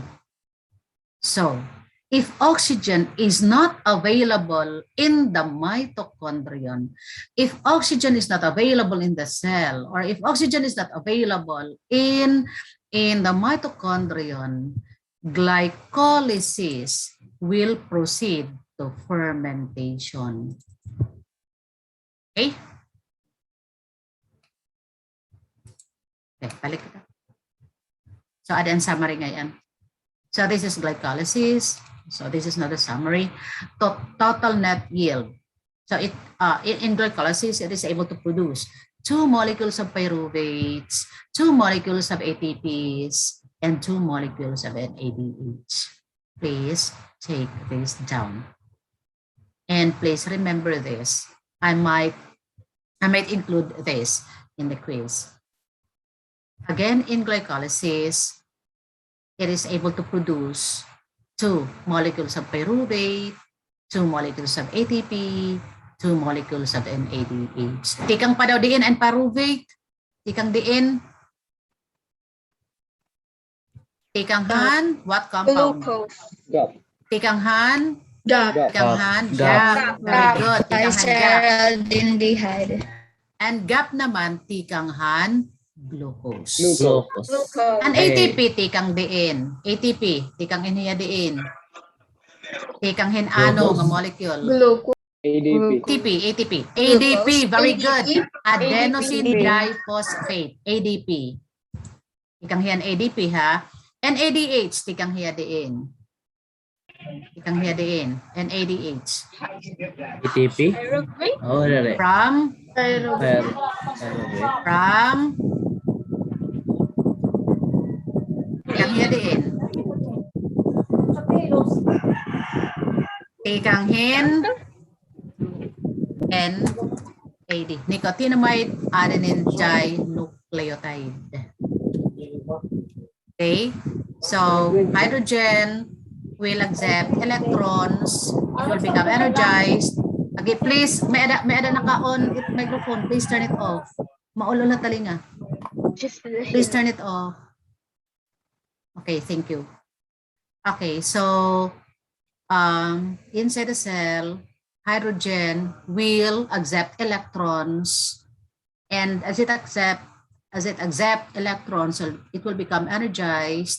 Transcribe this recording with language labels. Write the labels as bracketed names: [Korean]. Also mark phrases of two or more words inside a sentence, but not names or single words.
[English] So, if oxygen is not available in the mitochondrion, if oxygen is not available in the cell, or if oxygen is not available in the mitochondrion, glycolysis will proceed to fermentation. Okay? [Waray] Okay, balik kita. So, ada ang summary ngayon. [English] So this is glycolysis. So this is not a summary. Total net yield. So in glycolysis, it is able to produce 2 molecules of pyruvates, 2 molecules of ATPs, and 2 molecules of NADH. Please take this down. And please remember this. I might include this in the quiz. Again, in glycolysis, it is able to produce 2 molecules of pyruvate, 2 molecules of ATP, 2 molecules of NADH. [Waray] Tikang pa daw diin and pyruvate. Tikang diin. Tikang han, [English] what compound? Glucose. [Waray] Tikang han, [English] GAP. [Waray] tikang han, [English] GAP. Very good. [Waray] Tikang han, GAP. [English] Glyceraldehyde. [Waray] And GAP naman, tikang han, glucose. [English] Glucose. [Waray] An ATP, tikang diin. ATP, tikang inhiya diin. Tikang hinano nga molecule. [English] Glucose. ATP. ADP, very good. Adenosine ADP. [Waray] diphosphate. ADP. Tikang hiyan ADP ha. NADH, tikang hiya diin. Tikang hiya diin. [English] NADH. ATP. Oh, dali. [Waray] From tikang hiya diin. Tikang hin NAD. [English] Nicotinamide adenine dinucleotide. Okay, so hydrogen will accept electrons. It will become energized. Okay, please, [Waray] may ada naka-on it microphone. [English] Please turn it off. [Waray] Maulo na talinga. [English] Please turn it off. Okay, thank you. Okay, so inside the cell, hydrogen will accept electrons, and as it accept electrons, so it will become energized.